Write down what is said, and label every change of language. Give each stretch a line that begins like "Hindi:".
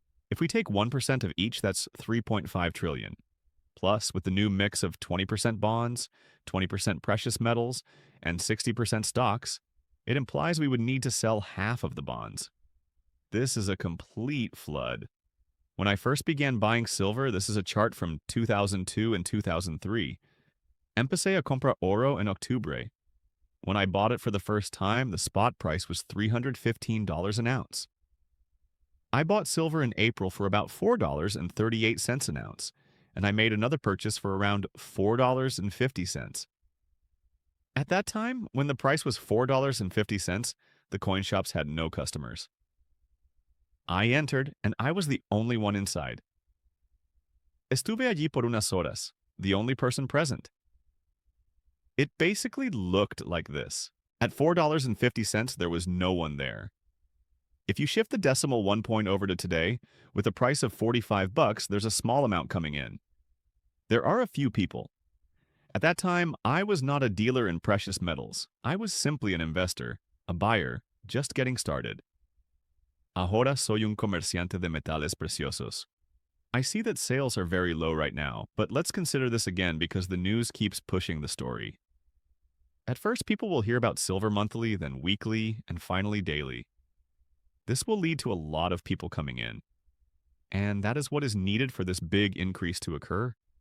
English: If we take 1% of each, that's 3.5 trillion. Plus, with the new mix of 20% bonds, 20% precious metals, and 60% stocks, it implies we would need to sell half of the bonds. This is a complete flood. When I first began buying silver, this is a chart from 2002 and 2003.
Spanish: Empecé a comprar oro en octubre.
English: When I bought it for the first time, the spot price was $315 an ounce. I bought silver in April for about $4.38 an ounce, and I made another purchase for around $4.50. At that time, when the price was $4.50, the coin shops had no customers. I entered, and I was the only one inside.
Spanish: Estuve allí por unas horas,
English: the only person present. It basically looked like this. At $4.50, there was no one there. If you shift the decimal 1 point over to today, with a price of $45, there's a small amount coming in. There are a few people. At that time, I was not a dealer in precious metals. I was simply an investor, a buyer, just getting started.
Spanish: Ahora soy un comerciante de metales preciosos.
English: I see that sales are very low right now, but let's consider this again because the news keeps pushing the story. At first, people will hear about silver monthly, then weekly, and finally daily. This will lead to a lot of people coming in. And that is what is needed for this big increase to occur.